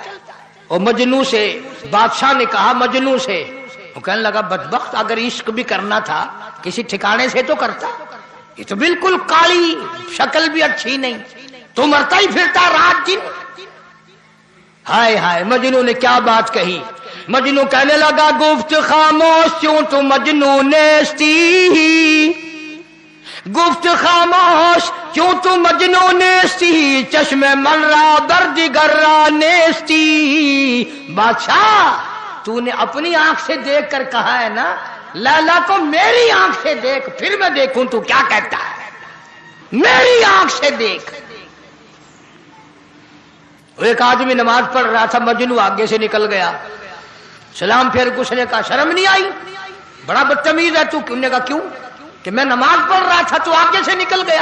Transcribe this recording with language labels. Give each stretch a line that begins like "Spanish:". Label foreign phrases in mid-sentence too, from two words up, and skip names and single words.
Urdu: اور مجنوں سے بادشاہ نے کہا، مجنوں سے، وہ کہنے لگا بدبخت اگر عشق بھی کرنا تھا کسی ٹھکانے سے تو کرتا، یہ تو بالکل کالی، شکل بھی اچھی نہیں، تو مرتا ہی پھرتا رات دن۔ ہائے ہائے، مجنوں نے کیا بات کہی، مجنو کہنے لگا
Persian: گفت خاموش کیوں تو مجنو نیستی، گفت خاموش کیوں تو مجنو نیستی، چشم من را بردگر را نیستی۔
Urdu: بادشاہ تو نے اپنی آنکھ سے دیکھ کر کہا ہے نا لیلا کو میری آنکھ سے دیکھ، پھر میں دیکھوں تو کیا کہتا ہے، میری آنکھ سے دیکھ۔ ایک آدمی نماز پڑھ رہا تھا، مجنو آگے سے نکل گیا، سلام پھر کچھ نے کہا شرم نہیں آئی، بڑا بدتمیز ہے تو، نے کہا کیوں، کہ میں نماز پڑھ رہا تھا تو آگے سے نکل گیا۔